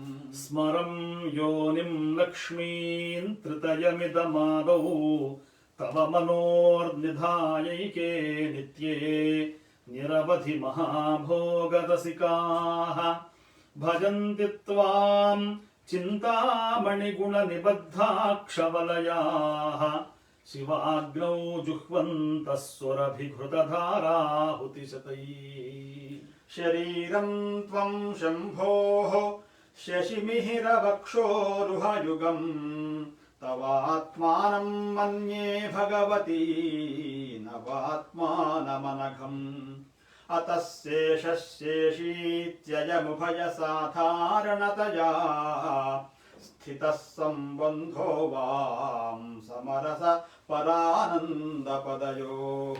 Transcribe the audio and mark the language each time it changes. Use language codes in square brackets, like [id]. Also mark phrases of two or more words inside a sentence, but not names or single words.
[sa] स्मरं योनिं लक्ष्मीं त्रितयमिदमादौ तव मनोर्निधायैके नित्ये निरवधि महाभोगरसिकाः भजन्ति त्वां चिन्तामणिगुणनिबद्धाक्षवलयाः शिवाग्नौ जुह्वन्तः स्वरभिघृतधाराहुतिशतैः. शरीरं त्वं शम्भोः शशिमिहिरवक्षोरुहयुगं तवात्मानं मन्ये भगवति नवात्मानमनघं अतः शेषशेषीत्ययमुभय साधारणतया स्थितः सम्बन्धो वां समरस परानन्दपदयोः.